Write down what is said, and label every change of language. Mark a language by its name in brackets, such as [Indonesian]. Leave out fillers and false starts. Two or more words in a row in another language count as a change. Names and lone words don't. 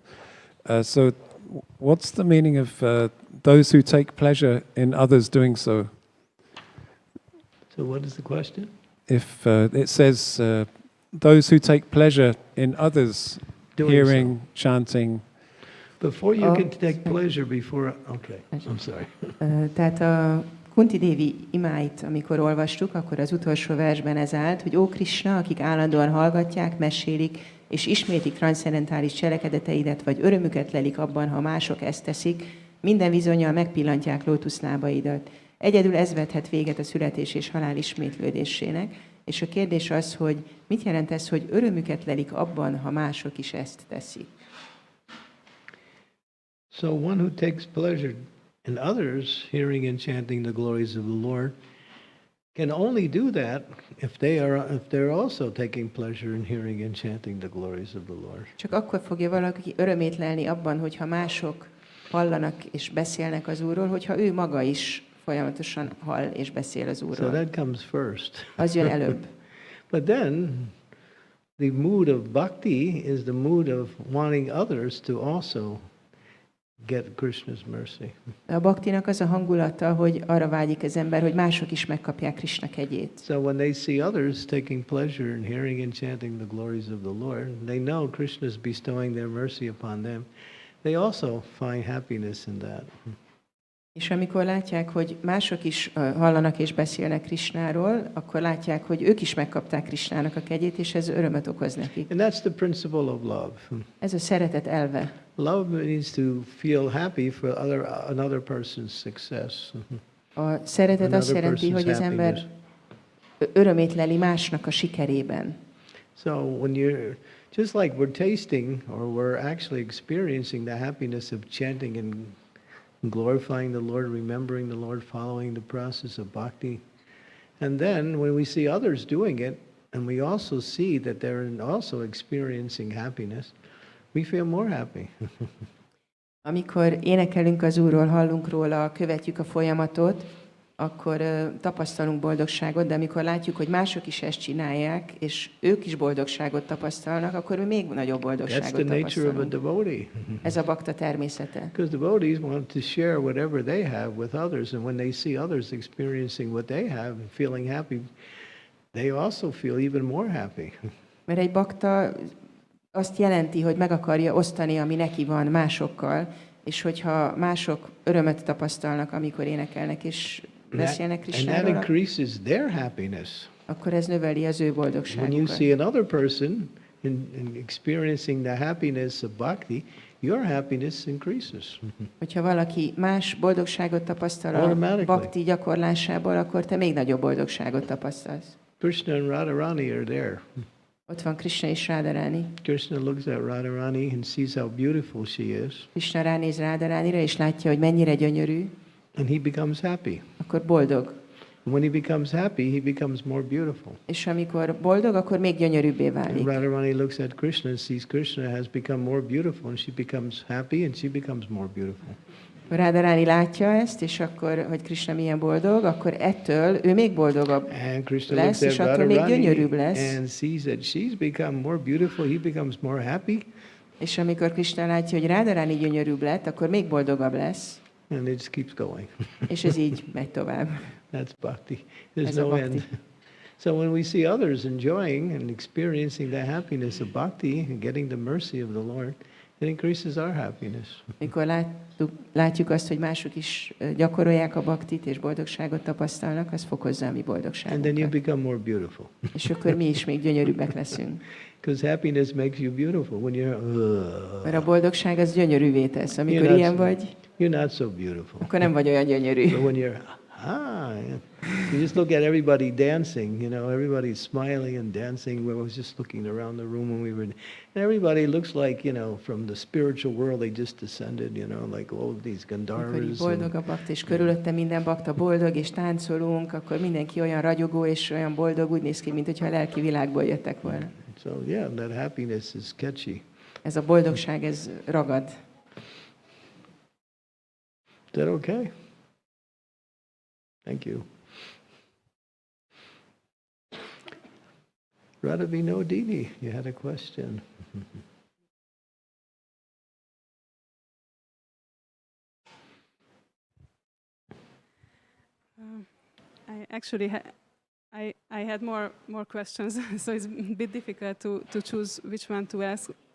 [English] So what's the meaning of those who take pleasure in others doing so? So what is the question? If it says those who take pleasure in others Doing hearing, chanting. Before you can take pleasure before... Okay, I'm sorry. [Hungarian] Tehát a Kunti Dévi imáit, amikor olvastuk, akkor az utolsó versben ez állt, hogy Ó Krishna, akik állandóan hallgatják, mesélik, és ismétik transzcendentális cselekedeteidet, vagy örömüket lelik abban, ha mások ezt teszik, minden bizonnyal megpillantják lótuszlábaidat. Egyedül ez vethet véget a születés és halál ismétlődésének, és a kérdés az, hogy mit jelent ez, hogy örömüket lelik abban, ha mások is ezt teszik. [English] So one who takes pleasure in others hearing and chanting the glories of the Lord can only do that if they're also taking pleasure in hearing and chanting the glories of the Lord. [Hungarian] Csak akkor fogja valaki örömét lelni abban, hogyha mások hallanak és beszélnek az Úrról, hogyha ő maga is folyamatosan hall és beszél az So Úrról. [English] that comes first. [Hungarian] Az jön előbb. [English] But then the mood of bhakti is the mood of wanting others to also get Krishna's mercy. [Hungarian] A baktinak az a hangulata, hogy arra vágyik az ember, hogy mások is megkapják Krishna kegyét. [English] So when they see others taking pleasure in hearing and chanting the glories of the Lord, they know Krishna is bestowing their mercy upon them. They also find happiness in that. [Hungarian] És amikor látják, hogy mások is hallanak és beszélnek Krishnáról, akkor látják, hogy ők is megkapták Krishnának a kegyét, és ez örömöt okoz nekik. [English] And that's the principle of love. [Hungarian] Ez a szeretet elve. [English] Love means to feel happy for another person's success. [Hungarian] A szeretet azt jelenti, hogy az ember örömét leli másnak a sikerében. [English] So when you're just like we're tasting or we're actually experiencing the happiness of chanting and glorifying the Lord, remembering the Lord, following the process of bhakti. And then when we see others doing it, and we also see that they're also experiencing happiness, we feel more happy. [Hungarian] Amikor énekelünk az Úrról, hallunk róla, követjük a folyamatot, akkor tapasztalunk boldogságot, de amikor látjuk, hogy mások is ezt csinálják, és ők is boldogságot tapasztalnak, akkor mi még nagyobb boldogságot tapasztalunk. Ez a bakta természete. [English] Because devotees want to share whatever they have with others, and when they see others experiencing what they have and feeling happy, they also feel even more happy. [Hungarian] Mert egy bakta azt jelenti, hogy meg akarja osztani, ami neki van másokkal, és hogyha mások örömöt tapasztalnak, amikor énekelnek és beszélnek Krisnáról, [English] increases their happiness. [Hungarian] Akkor ez növeli az ő boldogságukat. [English] When you see another person in experiencing the happiness of bhakti, your happiness increases. [Hungarian] Hogyha valaki más boldogságot tapasztal a bhakti gyakorlásából, akkor te még nagyobb boldogságot tapasztalsz. [English] Krishna and Radharani are there. [Hungarian] Ott van Krishna és Radharani. [English] Krishna looks at Radharani and sees how beautiful she is. [Hungarian] Krishna ránéz Radharanira és látja, hogy mennyire gyönyörű. [English] And he becomes happy. [Hungarian] Akkor boldog. [English] When he becomes happy, he becomes more beautiful. [Hungarian] És amikor boldog, akkor még gyönyörűbbé válik. [English] And Radharani looks at Krishna and sees Krishna has become more beautiful, and she becomes happy, and she becomes more beautiful. [Hungarian] Radharani látja ezt, és akkor, hogy Krishna milyen boldog, akkor ettől ő még boldogabb lesz, és attól még gyönyörűbb lesz. [English] And sees that she's become more beautiful, he becomes more happy. [Hungarian] És amikor Krishna látja, hogy Radharani gyönyörűbb lett, akkor még boldogabb lesz. [English] And it just keeps going. [Hungarian] És ez így megy tovább. [English] That's bhakti. There's no end. So when we see others enjoying and experiencing the happiness of bhakti and getting the mercy of the Lord, it increases our happiness. [Hungarian] Mikor látjuk azt, hogy mások is gyakorolják a bhaktit és boldogságot tapasztalnak, az fokozza a mi boldogságunkat. [English] And then you become more beautiful. [Hungarian] És akkor mi is még gyönyörűbbek leszünk. [English] Because happiness makes you beautiful when you're. [Hungarian] Mert a boldogság az gyönyörűvé tesz. Amikor ilyen vagy, [English] you're not so beautiful. [Hungarian] Akkor nem vagy olyan gyönyörű. [English] But when you're you just look at everybody dancing, you know, everybody's smiling and dancing. We was just looking around the room when we were, and everybody looks like, you know, from the spiritual world they just descended, you know, like all of these Gandharvas. [Hungarian] Boldog a bakta, és körülötte minden bakta boldog, és táncolunk, akkor mindenki olyan ragyogó és olyan boldog, úgy néz ki, mintha a lelki világból jöttek volna. [English] So yeah, that happiness is catchy. [Hungarian] Ez a boldogság, ez ragad. [English] Is that okay? Thank you. Radhavino Dini, you had a question. I actually I had more questions, so it's a bit difficult to choose which one to ask.